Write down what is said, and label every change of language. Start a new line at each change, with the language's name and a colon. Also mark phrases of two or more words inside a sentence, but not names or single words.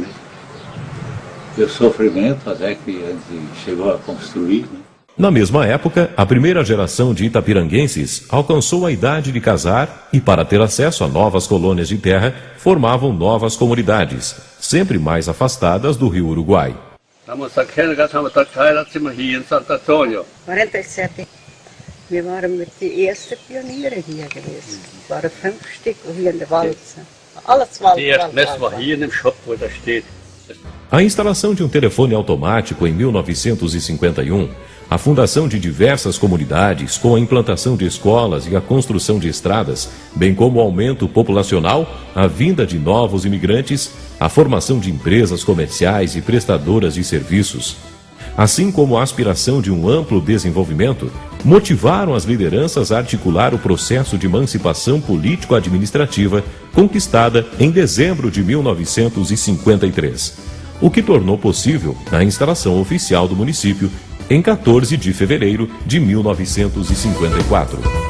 Portuguese: E o sofrimento até que a gente chegou a construir, né? Na mesma época, a primeira geração de itapiranguenses alcançou a idade de casar e, para ter acesso a novas colônias de terra, formavam novas comunidades, sempre mais afastadas do rio Uruguai.
German: Haben uns kennengelernt, haben wir geheiratet, sind wir hier in Santo Antônio. 47. Wir waren mit die ersten Pioniere hier gewesen. Es waren 5 Stück hier in der Walze. Alles Wald. Die erste Messe war hier in dem Shop, wo das steht.
Portuguese: A instalação de um telefone automático em 1951, a fundação de diversas comunidades com a implantação de escolas e a construção de estradas, bem como o aumento populacional, a vinda de novos imigrantes, a formação de empresas comerciais e prestadoras de serviços, assim como a aspiração de um amplo desenvolvimento, motivaram as lideranças a articular o processo de emancipação político-administrativa conquistada em dezembro de 1953, o que tornou possível a instalação oficial do município em 14 de fevereiro de 1954.